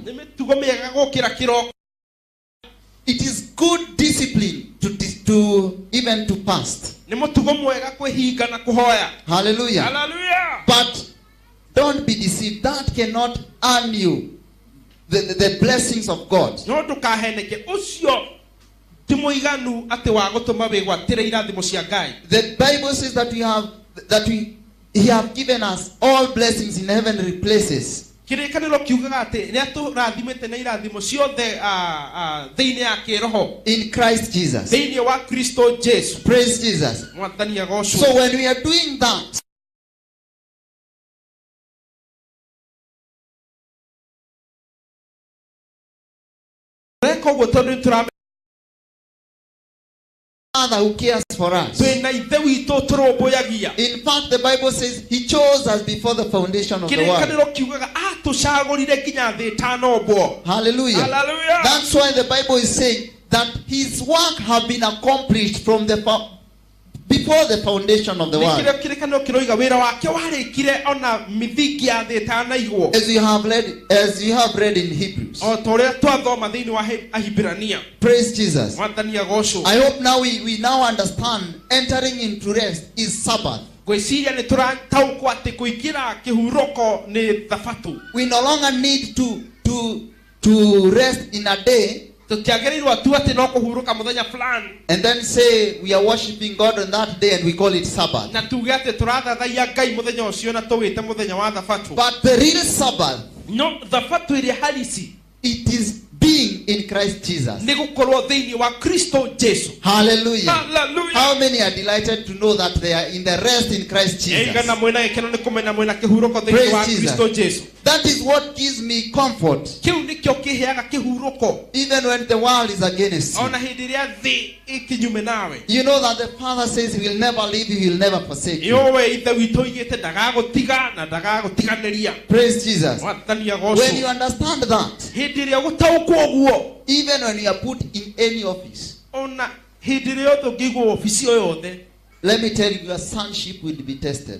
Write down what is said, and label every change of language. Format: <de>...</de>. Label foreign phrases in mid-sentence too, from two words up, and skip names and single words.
<ki>Nĩ mĩtugo mĩega gũkĩra kĩroko.</ki> <en>It is good discipline to even to fast.</en> <ki>Nĩ mũtugo mwega kwĩhinga na kũhoya.</ki> <en>Hallelujah.</en> <ki>Hallelujah.</ki> <en>But don't be deceived. That cannot earn you the blessings of God.</en> <ki>No ndũkaheneke ũcio ti mũiganu atĩ wa gũtũma wĩgwatĩre irathimo cia Ngai.</ki> <en>The Bible says that He have given us all blessings in heavenly places.</en> <ki>Kĩrĩkanĩro kiugaga atĩ nĩ atũrathimĩte na irathimo ciothe thĩinĩ ya kĩroho</ki> <en>In Christ Jesus.</en> <ki>thĩinĩ wa Kristo Jesu.</ki> <en>Praise Jesus.</en> <ki>Mwathani agocwo.</ki> <en>So when we are doing that,</en> <ki>reka ũguo tondũ nĩtũramenya</ki> <en>Father who cares for us.</en> <ki>twĩna ithe witũ tũrũmbũyagia.</ki> <en>In fact, the Bible says He chose us before the foundation of the world.</en> <ki>Kĩrĩkanĩro kiugaga atũcagũrire nginya thĩ ĩtanombwo.</ki> <en>Hallelujah.</en> <ki>Hallelujah.</ki> <en>That's why the Bible is saying that His work have been accomplished from before the foundation of the world.</en> <ki>Nĩkĩrĩo kĩrĩkanĩro kĩroiga wĩra wake warĩkire ona mĩthingi ya thĩ ĩtanaigwo.</ki> <en>As you have read in Hebrews.</en> <ki>O ta ũrĩa twathoma thĩinĩ wa Ahibirania.</ki> <en>Praise Jesus.</en> <ki>Mwathani agocwo.</ki> <en>I hope now we now understand entering into rest is Sabbath.</en> <ki>Gwĩciria nĩ tũrataũkwo atĩ kũingĩra kĩhurũko nĩ thabatũ.</ki> <en>We no longer need to rest in a day</en> <ki>Tũtiagĩrĩirwo tu atĩ no kũhurũka mũthenya fulani</ki> <en>and then say we are worshiping God on that day and we call it Sabbath.</en> <ki>na tuge atĩ tũrathathaia Ngai mũthenya ũcio na tũwĩte mũthenya wa thabatũ.</ki> <en>But the real Sabbath,</en> <ki>No, thabatũ ĩrĩa halisi</ki> <en>it is being in Christ Jesus.</en> <ki>nĩ gũkorwo thĩinĩ wa Kristo Jesu.</ki> <en>Hallelujah.</en> <ki>Hallelujah.</ki> <en>How many are delighted to know that they are in the rest in Christ Jesus?</en> <ki>Eigana mwĩna gĩkeno nĩ kũmenya mwĩna kĩhurũko thĩinĩ wa</ki> <en>Praise</en> <ki>Kristo</ki> <en>Jesus.</en> <ki>Jesu.</ki> <en>That is what gives me comfort</en> <ki>Kĩu nĩkĩo kĩheaga kĩhurũko</ki> <en>even when the world is against you.</en> <ki>ona hĩndĩ ĩrĩa thĩ ĩkĩnyume nawe.</ki> <en>You know that the Father says He will never leave you, He will never forsake you.</en> <ki>Yũĩ ithe witũ oigĩte ndagagũtiga na ndagagũtiganĩria.</ki> <en>Praise Jesus.</en> <ki>Mwathani</ki> <en>When you</en> <ki>agocwo.</ki> <en>understand that,</en> <ki>Hĩndĩ ĩrĩa gũtaũkwo ũguo,</ki> <en>even when you are put in any office,</en> <ki>ona hĩndĩ ĩrĩa yothe ũngĩigwo obici o yothe,</ki> <en>let me tell you, your sonship will be tested.</en>